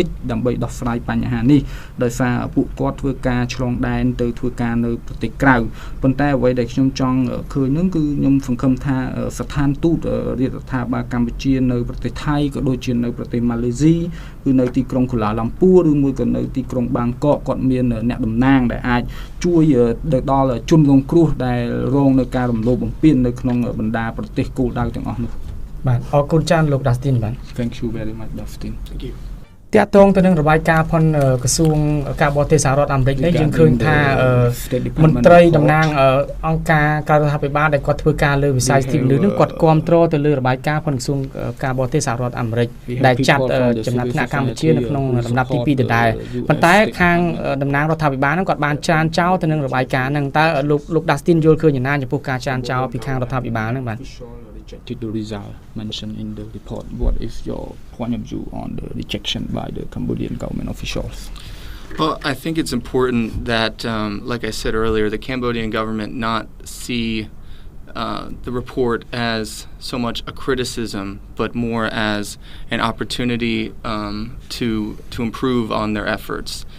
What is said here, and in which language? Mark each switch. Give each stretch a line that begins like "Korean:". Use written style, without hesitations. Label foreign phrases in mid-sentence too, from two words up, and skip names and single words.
Khmer: ដើម្បីដោះស្រាយបញ្ហានេះដោយសារពួកគាត់ធ្វើការឆ្លងដែនទៅធ្វើការនៅប្រទេសក្រៅប៉ុន្តែអ្វីដែលខ្ញុំចង់ឃើញនោះគឺខ្ញុំសង្ឃឹមថាស្ថានទូតរាជរដ្ឋាភិបាលកម្ពុជានៅប្រទេសថៃក៏ដូចជានៅប្រទេសម៉ាឡេស៊ីគឺនៅទីក្រុងកូឡាឡាំពួរឬមួយក៏នៅទីក្រុងបាងកកគាត់មានអ្នកតំណាងដែលអាចជួយដល់ជនរងគ្រោះដែលរងនៅការរំលោភបំពាននៅក្នុងបណ្ដាប្រទេសគោលដៅទាំងអស់នោះបាទអរគុណច្រើនលោក Dustin បាទ
English: Thank you very much Dustin. Thank you.
Khmer: តាក់ទងទៅនឹងរបាយការណ៍ផនក្រសួងការបរទេសសហរដ្ឋអាមេរិកនេះយើងឃើញថាមន្ត្រីតំណាងអង្គការការរដ្ឋាភិបាលដែលគាត់ធ្វើការលើវិស័យសិទ្ធិមនុស្សនឹងគាត់គាំទ្រទៅលើរបាយការណ៍ផនក្រសួងការបរទេសសហរដ្ឋអាមេរិកដែលចាត់ចំណាត់ថ្នាក់កម្ពុជានៅក្នុងលំដាប់ទី2ដដែលប៉ុន្តែខាងតំណាងរដ្ឋាភិបាលនឹងគាត់បានច្រានចោលទៅនឹងរបាយការណ៍ហ្នឹងតើលោក Dustin យល់ឃើញយ៉ាងណាចំពោះការច្រានចោលពីខាងរដ្ឋាភិបាលហ្នឹងបាទ
English: rejected the result mentioned in the report. What is your point of view on the rejection by the Cambodian government officials? Well, I think it's important that, like I said earlier, the Cambodian government not see the report as so much a criticism, but more as an opportunity to improve on their efforts.